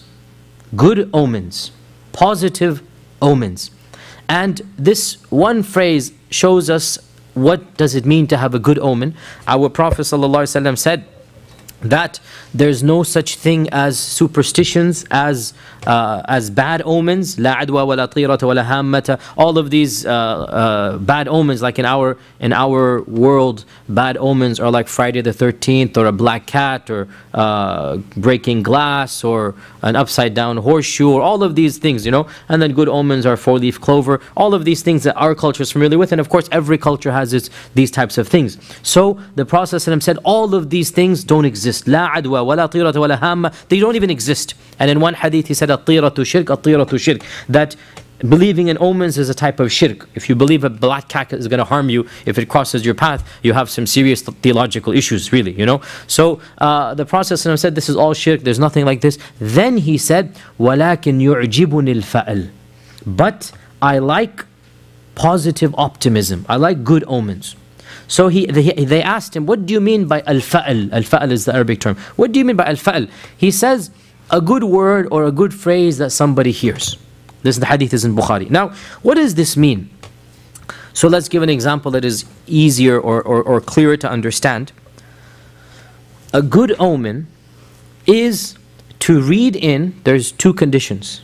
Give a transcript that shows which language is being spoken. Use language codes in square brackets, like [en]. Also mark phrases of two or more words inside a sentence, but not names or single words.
[en] Good omens, positive omens. And this one phrase shows us what does it mean to have a good omen. Our Prophet ﷺ said that there's no such thing as superstitions, as bad omens. [ar] لا عدوى ولا طيرة ولا هامة. [en] All of these bad omens, like in our world, bad omens are like Friday the 13th, or a black cat, or breaking glass, or an upside down horseshoe, or all of these things, And then good omens are 4-leaf clover. All of these things that our culture is familiar with, and of course every culture has these types of things. So the Prophet ﷺ said all of these things don't exist. [ar] لا عدوى ولا طيرة ولا هامة. [en] They don't even exist. And in one hadith he said, [ar] الطيرة شرك، الطيرة شرك. [en] That believing in omens is a type of shirk. If you believe a black cat is going to harm you, if it crosses your path, you have some serious theological issues, really, So the Prophet ﷺ said, this is all shirk, there's nothing like this. Then he said, [ar] وَلَكِنْ يُعْجِبُنِ الْفَأَلْ. [en] But I like positive optimism. I like good omens. So they asked him, what do you mean by al-fa'al? Al-fa'al is the Arabic term. What do you mean by al-fa'al? He says, a good word or a good phrase that somebody hears. This is the hadith is in Bukhari. Now, what does this mean? So let's give an example that is easier or clearer to understand. A good omen is to read in, there's 2 conditions.